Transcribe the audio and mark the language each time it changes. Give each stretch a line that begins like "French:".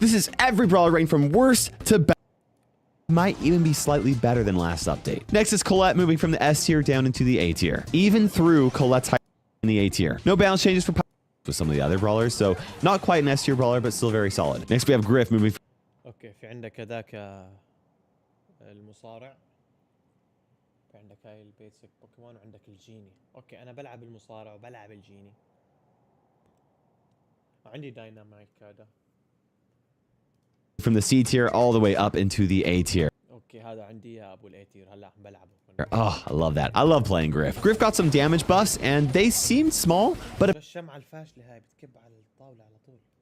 English: This is every brawler ranked from worst to best. Might even be slightly better than last update. Next is Colette, moving from the S tier down into the A tier. Even through Colette's high in the A tier. No balance changes for with some of the other brawlers, so not quite an S tier brawler, but still very solid. Next we have Griff, moving from
Arabic: اوكي في عندك هذاك المصارع. في عندك هاي البيسك بوكيمون وعندك الجيني. اوكي انا بلعب المصارع وبلعب الجيني. عندي داينامايك هذا.
English: from the C tier all the way up into the A tier.
Arabic: اوكي هذا عندي يا ابو الاي تير هلا عم بلعبه.
English: Oh, I love that. I love playing Griff. Griff got some damage buffs, and they seemed small, but
Arabic: الشمعة الفاشلة هاي بتكب على الطاولة على طول.